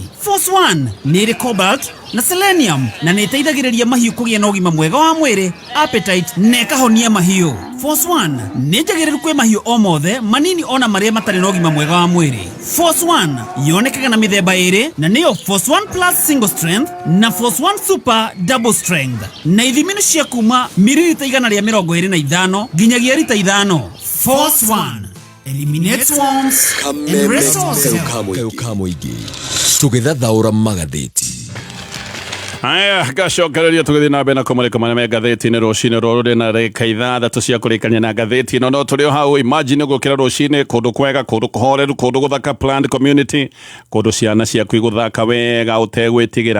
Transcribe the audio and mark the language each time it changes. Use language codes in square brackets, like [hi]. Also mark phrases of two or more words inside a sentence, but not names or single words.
[ki] Force One nĩ ĩrĩ cobalt na selenium na nĩ ĩteithagĩrĩria mahiũ kũgĩa na ũgima mwega wa mwĩrĩ, appetite na ĩkahonia mahiũ. Force One nĩ njagĩrĩru kwĩ mahiũ o mothe manini ona marĩa matarĩ na ũgima mwega wa mwĩrĩ. Force One yonekaga na mĩthemba ĩrĩ na nĩyo Force One Plus Single Strength na Force One Super Double Strength na ithimi nĩ cia kuma mililita 125 nginyagia lita 5. [en] Force One eliminates worms and restores health. [ki] Kayo kamo igi tũgĩthathaũra magathĩti. Aya, gacokereria tugithi na mbere kumurika marĩa me ngathĩti-inĩ rũcinĩ rũrũ na rĩka ithathatũ cia kũrĩkania na ngathĩti ĩno no tũrĩ o hau. Imagine gũkĩra rũcinĩ kũndũ kwega, kũndũ kũhoreru, kũndũ gũthaka, [en] planned community, [ki] kũndũ ciana ciaku igũthaka wega ũtegwĩtigĩra.